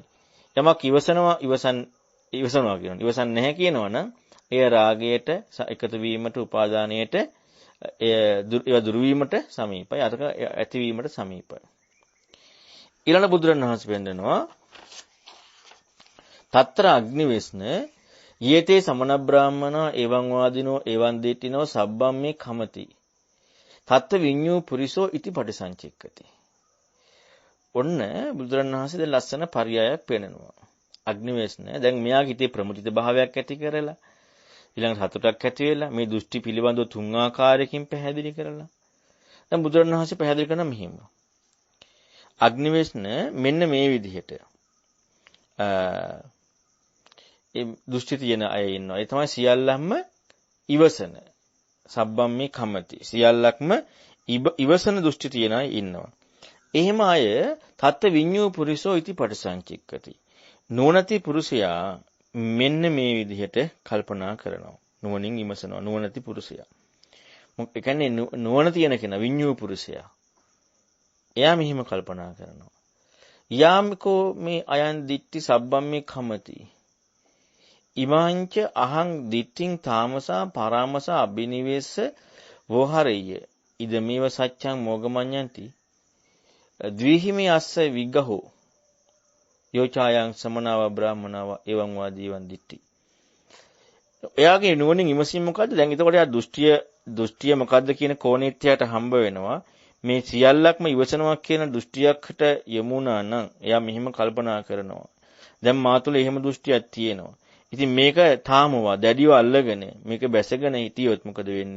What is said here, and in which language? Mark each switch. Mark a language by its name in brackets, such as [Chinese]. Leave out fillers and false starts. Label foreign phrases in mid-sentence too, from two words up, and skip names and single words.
[Sinhala] යමක් ඉවසනවා කියනවා. ඉවසන්නේ නැහැ කියනවා නම් එය රාගයට එකතු වීමට උපාදානයට ඒවා දුරු වීමට සමීපයි. අරක ඇති වීමට සමීපයි. ඊළඟ බුදුරණවහන්සේ පෙන්නනවා [Pali] තත්‍ර අග්නිවේශන යේතේ සමන බ්‍රාහ්මනා එවං වාදිනෝ එවං දෙට්ටිනෝ සබ්බම් මේ කමති තත්ත්ව විඤ්ඤූ පුරිසෝ ඉති පටිසංචෙක්කති. [Sinhala] ඔන්න බුදුරණවහන්සේ දැන් ලස්සන පරයයක් පෙන්නනවා. අග්නිවේශනය. දැන් මෙයාගේ හිතේ ප්‍රමුදිත භාවයක් ඇති කරලා ඊළඟ සතුටක් ඇති වෙලා මේ දෘෂ්ටි පිළිබඳව තුන් ආකාරයකින් පැහැදිලි කරලා. දැන් බුදුරණවහන්සේ පැහැදිලි කරන මෙහිම. අග්නිවේශන මෙන්න මේ විදිහට ඒ දෘෂ්ටි තියෙන අය ඉන්නවා. ඒ තමයි සියල්ලක්ම ඉවසන. [Pali] සබ්බම් මේ කමති. [Sinhala] සියල්ලක්ම ඉවසන දෘෂ්ටි තියන අය ඉන්නවා. එහෙම අය [Pali] තත්ත්ව විඤ්ඤූ පුරිසෝ ඉති පටිසංචික්කති. [Sinhala] නුවණති පුරුෂයා මෙන්න මේ විදිහට කල්පනා කරනවා. නුවණින් විමසනවා නුවණති පුරුෂයා. ඒ කියන්නේ නුවණ තියෙන කෙනා විඤ්ඤූ පුරුෂයා. එයා මෙහිම කල්පනා කරනවා. [Pali] යාමිකෝ මේ අයන් දිට්ටි සබ්බම් මේ කමති. ඉමාංච අහං දිට්ඨින් තාමසා පරාමසා අබිනිවේස වෝහරෙය්‍ය ඉදමේව සච්ඡං මොගමඤ්ඤන්ති ද්විහිමේ අස්ස විග්ගහෝ යෝචායන් සමනාව බ්‍රාහමනාව එවං වාදීවන් දිට්ඨි. [Sinhala] එයාගේ නුවණින් විමසීම මොකද්ද? දැන් එතකොට එයා දෘෂ්ටිය මොකද්ද කියන කෝණීත්‍යයට හම්බ වෙනවා. මේ සියල්ලක්ම ඉවසනවා කියන දෘෂ්ටියකට යමුනා නම් එයා මෙහිම කල්පනා කරනවා. දැන් මා තුළ එහෙම දෘෂ්ටියක් තියෙනවා. ඉතින් මේක තාමවා දැඩිව අල්ලගෙන මේක බැසගෙන හිටියොත් මොකද වෙන්නේ?